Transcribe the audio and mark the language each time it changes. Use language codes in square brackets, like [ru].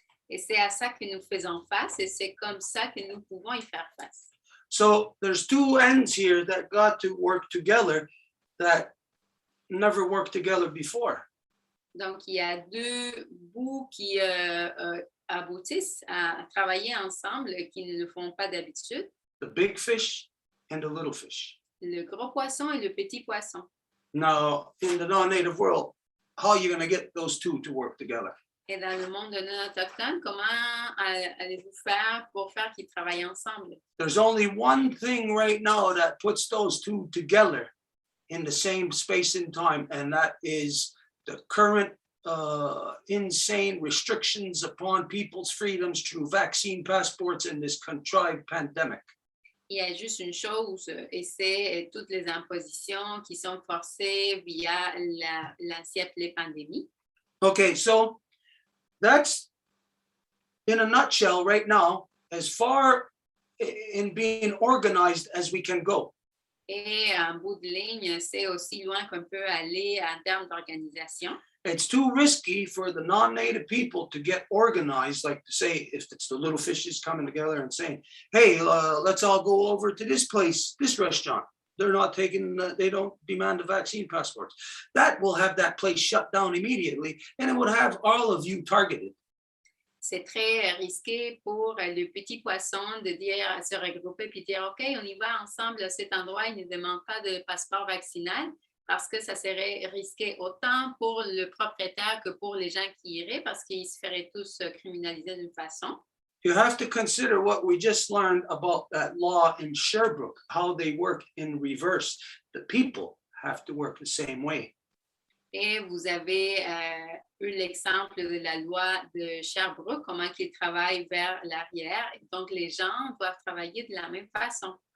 [fr] Et c'est à ça que nous faisons face, et c'est comme ça que nous pouvons y faire face. [en] So there's two ends here that got to work together that never worked together before. [fr] Donc, il y a deux bouts qui aboutissent à travailler ensemble, qui ne le font pas d'habitude. [en] the big fish and the little fish. [fr] Le gros poisson et le petit poisson. [en] Now, in the non-native world, how are you going to get those two to work together? [fr] Et dans le monde non autochtone, comment allez-vous faire pour faire qu'ils travaillent ensemble? [en] There's only one thing right now that puts those two together in the same space and time, and that is the current insane restrictions upon people's freedoms through vaccine passports in this contrived pandemic. [fr] Il y a juste une chose, et c'est toutes les impositions qui sont forcées via l'assiette pandémie. [en] Okay, so that's in a nutshell right now, as far in being organized as we can go. [fr] Et en bout de ligne, c'est aussi loin qu'on peut aller en termes d'organisation. [en] It's too risky for the non-native people to get organized, like to say, if it's the little fishes coming together and saying, hey, let's all go over to this place, this restaurant. They're not taking, they don't demand the vaccine passports. That will have that place shut down immediately, and it would have all of you targeted. [fr] C'est très risqué pour le petit poisson de dire, se regrouper puis dire, OK, on y va ensemble à cet endroit, il ne demande pas de passeport vaccinal, parce que ça serait risqué autant pour le propriétaire que pour les gens qui iraient, parce qu'ils se feraient tous criminaliser d'une façon. [en] You have to consider what we just learned about that law in Sherbrooke, how they work in reverse. The people have to work the same way. [fr] Et vous avez eu l'exemple de la loi de Sherbrooke, comment ils travaillent vers l'arrière. Donc, les gens doivent travailler de la même façon.